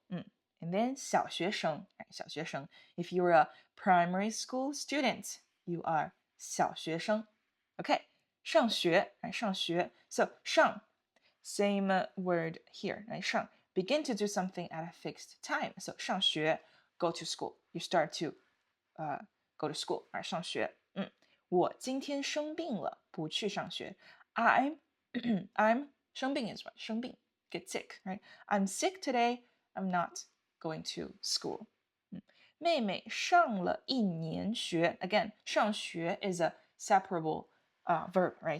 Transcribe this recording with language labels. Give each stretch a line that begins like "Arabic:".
English: And then 小学生 if you're a primary school student, you are 小学生. Okay, 上学 So 上 same word here, right? 上 begin to do something at a fixed time. So 上学 go to school. You start to go to school.
Chinese: 上学我今天生病了，不去上学。
English: I'm 生病 is what? 生病 get sick, right? I'm sick today. I'm not going to school.
Chinese: 妹妹上了一年学
English: Again, 上学 is a separable verb, right?